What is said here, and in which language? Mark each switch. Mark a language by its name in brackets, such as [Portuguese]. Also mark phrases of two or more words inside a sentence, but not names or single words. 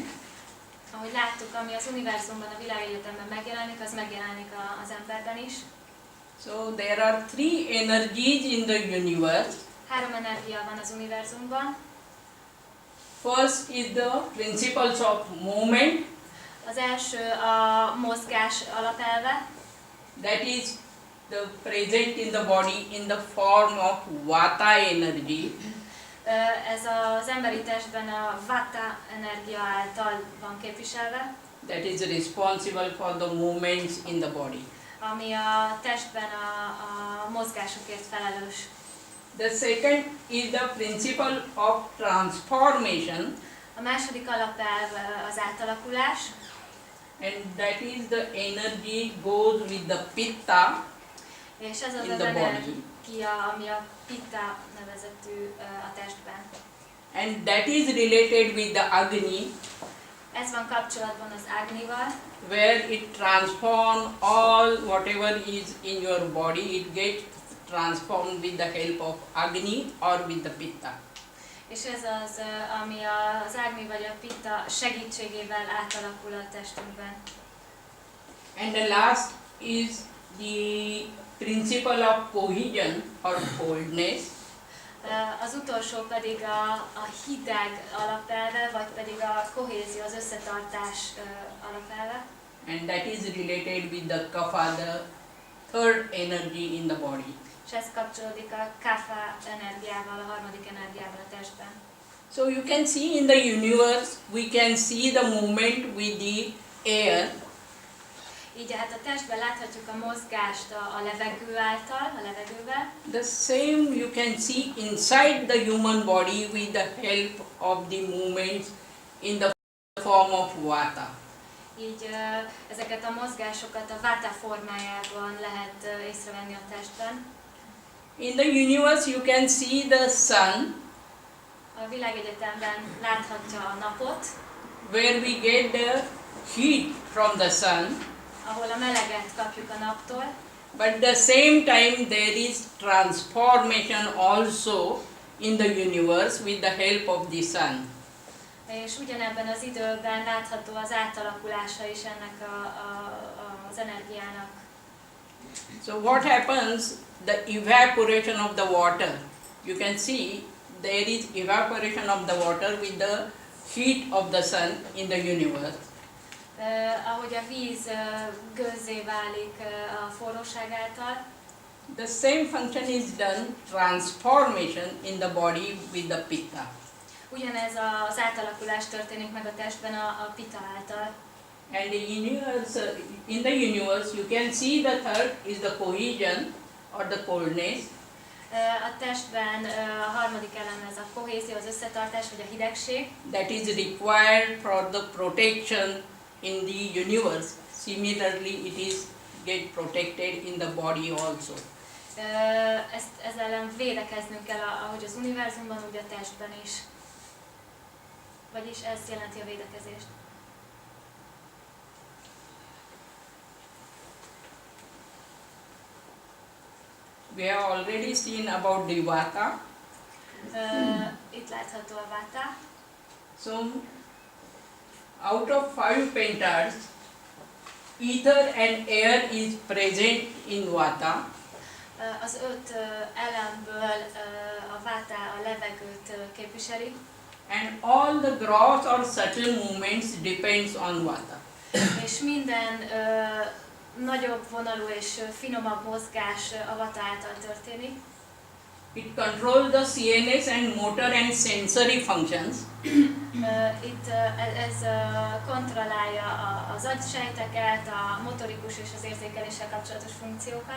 [Hungarian] Ahogy láttuk, ami az univerzumban, a világegyetemben megjelenik, az megjelenik az emberben is. [English] So there are 3 energies in the universe. [Hungarian] 3 energia van az univerzumban. [English] First is the principles of movement, [Hungarian] Az első a mozgás alapelve, [English] that is the present in the body in the form of vata energy. [Hungarian] ez az emberi testben a vata energia által van képviselve, [English] That is responsible for the movements in the body. [Hungarian] ami a testben a mozgásokért felelős. [English] The second is the principle of transformation, [Hungarian] A második alapelv az átalakulás, [English] and that is the energy goes with the pitta [Hungarian] és ez az [English] in [Hungarian] az [English] the body. [Hungarian] energia, ami a pitta nevezetű a testben. [English] And that is related with the Agni, [Hungarian] Ez van kapcsolatban az Agnival, [English] where it transforms all whatever is in your body, it gets transformed with the help of Agni or with the Pitta. [Hungarian] és ez az, ami az Agni vagy a pitta segítségével átalakul a testünkben. [English] And the last is the principle of cohesion or coldness. [Hungarian] Az utolsó pedig a hideg alapelve, vagy pedig a kohézió, az összetartás alapelve. [English] And that is related with the kapha, the third energy in the body. [Hungarian] És ez kapcsolódik a kapha energiával, a harmadik energiával a testben. [English] So you can see in the universe, we can see the movement with the air. [Hungarian] Így hát a testben láthatjuk a mozgást a levegő által, a levegővel. [English] The same you can see inside the human body with the help of the movements in the form of vata. [Hungarian] Így ezeket a mozgásokat a vata formájában lehet észrevenni a testben. [English] In the universe you can see the sun, [Hungarian] A világegyetemben láthatja a napot, [English] where we get the heat from the sun, [Hungarian] ahol a meleget kapjuk a naptól, [English] but at the same time there is transformation also in the universe with the help of the sun. [Hungarian] és ugyanebben az időben látható az átalakulása is ennek az energiának. [English] So what happens? The evaporation of the water. You can see there is evaporation of the water with the heat of the sun in the universe. [Hungarian] Ahogy a víz gőzzé válik a forróság által, [English] The same function is done, transformation in the body with the pitta. [Hungarian] ugyanez az átalakulás történik meg a testben a pita által. [English] And in the universe you can see the third is the cohesion or the coldness. [Hungarian] A testben a harmadik elem ez a kohézió, az összetartás vagy a hidegség. [English] That is required for the protection in the universe. Similarly, it is get protected in the body also. [Hungarian] Ezzel ellen védekeznünk kell, ahogy az univerzumban, úgy a testben is. Vagyis ez jelenti a védekezést. [English] We have already seen about the vata. [Hungarian] Itt látható a vata. [English] So, out of 5 pentas, ether and air is present in vata. [Hungarian] Az 5 elemből a vata a levegőt képviseli, [English] And all the gross or subtle movements depends on vata. [Hungarian] és minden nagyobb vonalú és finomabb mozgás a vata által történik. [English] It controls the CNS and motor and sensory functions. [Hungarian] Itt ez kontrollálja az agysejteket, a motorikus és az érzékeléssel kapcsolatos funkciókat.